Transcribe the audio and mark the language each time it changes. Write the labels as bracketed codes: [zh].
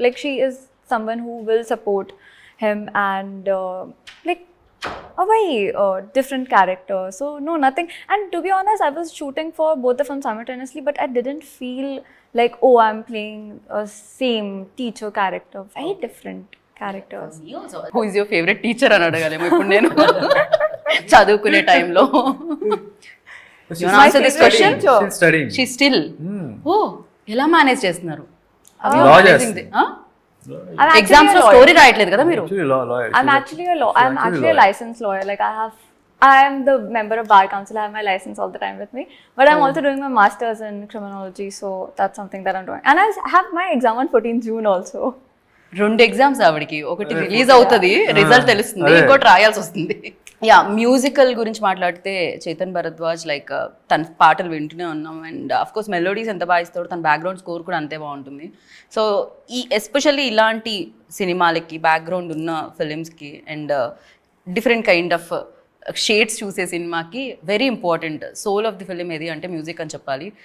[en] Like she is someone who will support him, and like a very different character. So no, nothing. And to be honest, I was shooting for both the films simultaneously, but I didn't feel like, oh, I'm playing a same teacher character. Very different characters. Who is your favourite teacher [te] అని అడగాలేమో ఇప్పుడు నేను చదువుకునే టైంలో. [en] You wanna answer this question? Still studying. She's still. [te] Oh, ఎలా manage చేస్తున్నారు? Law చేస్తుంది. [en] I'm [te] exams లో story రాయట్లేదు కదా మీరు? [en] Actually lawyer. I'm actually a licensed lawyer. Like I am the member of bar council. I have my license all the time with me. But I'm also doing my masters in criminology, so that's something that I'm doing. And I have my exam on 14th June also. [te] 2 exams ఆవిడకి, ఒకటి release అవుతుంది, result తెలుస్తుంది, ఇంకోటి రాయాల్సి వస్తుంది. Yeah, musical గురించి మాట్లాడితే Chetan Bharadwaj like తన పాటలు వింటూనే ఉన్నాం. అండ్ అఫ్ కోర్స్ మెలోడీస్ ఎంత బాగా ఇస్తాడు, తన బ్యాక్గ్రౌండ్ స్కోర్ కూడా అంతే బాగుంటుంది. సో ఈ ఎస్పెషల్లీ ఇలాంటి సినిమాలకి బ్యాక్గ్రౌండ్ ఉన్న ఫిలిమ్స్కి and [en] different kind of shades [te] చూసే సినిమాకి [en] very important soul of the film [te] ఏది అంటే మ్యూజిక్ అని చెప్పాలి.